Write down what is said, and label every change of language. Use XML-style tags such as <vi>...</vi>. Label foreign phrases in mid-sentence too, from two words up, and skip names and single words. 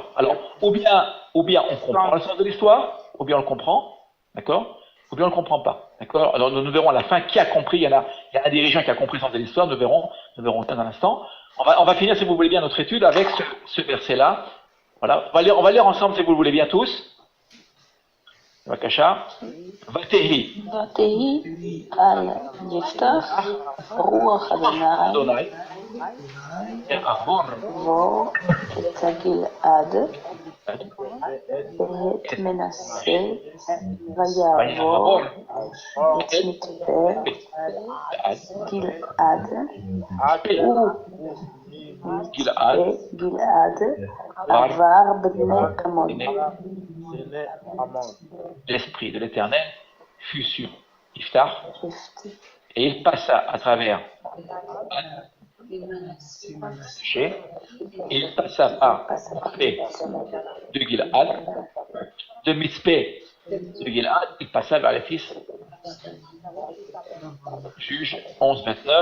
<fr>Alors, ou bien on comprend le sens de l'histoire, ou bien on le comprend, d'accord, ou bien on ne le comprend pas, d'accord. Alors nous verrons à la fin qui a compris. Il y a un dirigeant qui a compris le sens de l'histoire. Nous verrons dans un instant. On va finir, si vous voulez bien, notre étude avec ce verset-là. Voilà, on va lire ensemble, si vous le voulez bien tous.</fr> <he>בבקשה. ותהי על יפתח רוח אדוני בוא את הגלעד ואת מנסה ויעבור את מצפה גלעד עבר בני עמון.</he> <fr>L'esprit de l'Éternel fut sur Iftar et il passa à travers et il passa par Mispé de Gilad, de Mispé de Gilad, il passa vers les fils Juge 11-29.</fr>